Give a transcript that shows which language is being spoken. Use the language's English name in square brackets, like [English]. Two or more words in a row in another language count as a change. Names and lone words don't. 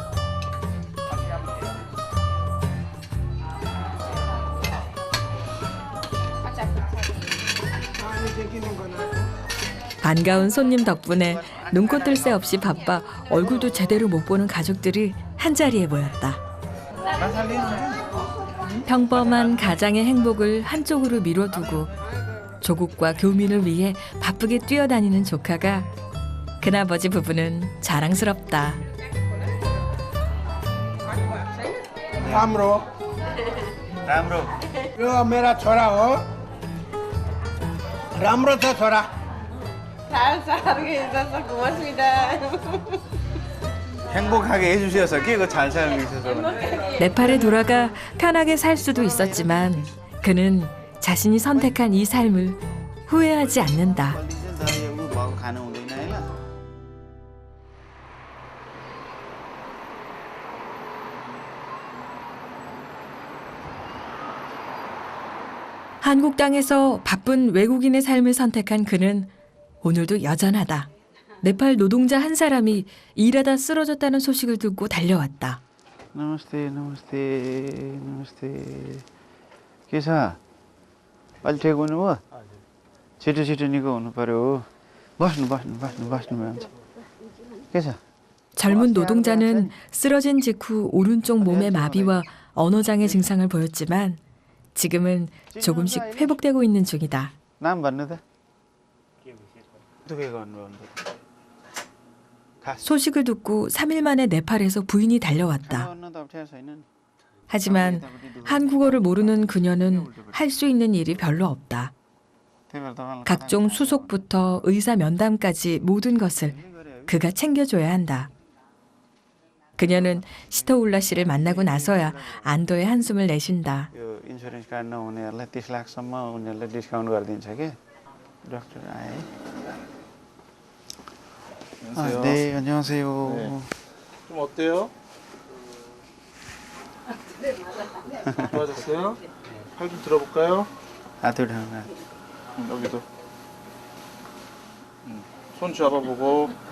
[Korean] 반가운 손님 덕분에 눈꽃들 새 없이 바빠 얼굴도 제대로 못 보는 가족들이 한자리에 모였다. 평범한 가장의 행복을 한쪽으로 미뤄두고 조국과 교민을 위해 바쁘게 뛰어다니는 조카가 큰아버지 부부는 자랑스럽다. [Nepali] राम्रो यो मेरा छोरा हो राम्रो छ छोरा [Korean] 잘 있어서 고맙습니다. 행복하게 해주셔서 끼고 잘 살고 있어서. 네팔에 돌아가 편하게 살 수도 있었지만 그는 자신이 선택한 이 삶을 후회하지 않는다. 한국 땅에서 바쁜 외국인의 삶을 선택한 그는 오늘도 여전하다. 네팔 노동자 한 사람이 일하다 쓰러졌다는 소식을 듣고 달려왔다. [Nepali] नमस्ते नमस्ते नमस्ते के छ अलि ठिक हुनुभयो छिटो छिटो निको हुनु पर्यो बस्नु बस्नु बस्नु बस्नु भन्छ के छ [Korean] 젊은 노동자는 쓰러진 직후 오른쪽 몸의 마비와 언어장애 증상을 보였지만 지금은 조금씩 회복되고 있는 중이다. [Nepali] नाम भन्नु त 어떻게 गर्नुभयो [Korean] 소식을 듣고 3일 만에 네팔에서 부인이 달려왔다. 하지만 한국어를 모르는 그녀는 할 수 있는 일이 별로 없다. 각종 수속부터 의사 면담까지 모든 것을 그가 챙겨줘야 한다. 그녀는 시토울라 씨를 만나고 나서야 안도의 한숨을 내쉰다. [English] insurance card [Nepali] नहुनेहरुलाई 30 लाखसम्म उनीहरुले डिस्काउन्ट गरिदिन्छ के डाक्टर आए. [Korean] 안녕하세요. 네, 안녕하세요. 네. 좀 어때요? 좋아졌어요? 팔 좀 들어볼까요? 하트 하나. 여기도. 손 잡아보고.